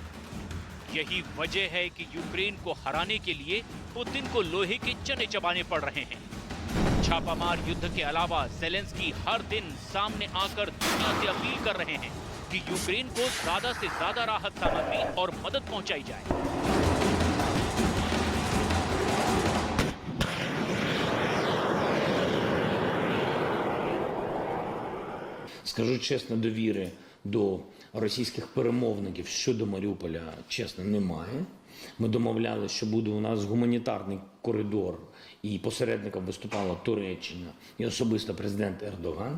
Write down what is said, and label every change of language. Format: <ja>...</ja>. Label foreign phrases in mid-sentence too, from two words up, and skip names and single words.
<hi>यही वजह है कि यूक्रेन को हराने के लिए पुतिन को लोहे के चने चबाने पड़ रहे हैं। छापामार युद्ध के अलावा ज़ेलेंस्की हर दिन सामने आकर दुनिया से अपील कर रहे हैं कि यूक्रेन को ज्यादा से ज्यादा राहत सामग्री और मदद पहुंचाई जाए।</hi> <uk>Скажу чесно, довіри до російських перемовників щодо Маріуполя, чесно, немає. Ми домовлялися, що буде у нас гуманітарний коридор, і посередником виступала Туреччина і особисто президент Ердоган.</uk>